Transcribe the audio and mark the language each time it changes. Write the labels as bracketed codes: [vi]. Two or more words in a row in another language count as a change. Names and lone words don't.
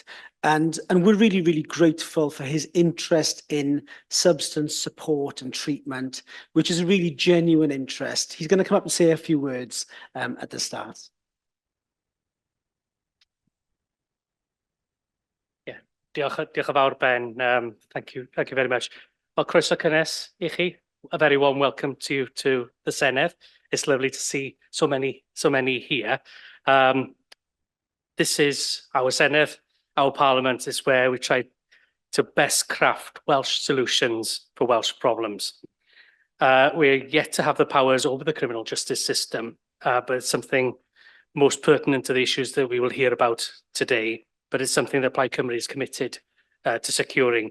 [en] And we're really, really grateful for his interest in substance support and treatment, which is a really genuine interest. He's going to come up and say a few words at the start. Yeah, [cy] diolch yn fawr, Ben. [en] Thank you very much. Well, [cy] croeso cynnes I chi. [en] A very warm welcome to the Senedd. It's lovely to see so many here. This is our Senedd. Our Parliament is where we try to best craft Welsh solutions for Welsh problems. We're yet to have the powers over the criminal justice system, but it's something most pertinent to the issues that we will hear about today, but it's something that Plaid Cymru is committed to securing.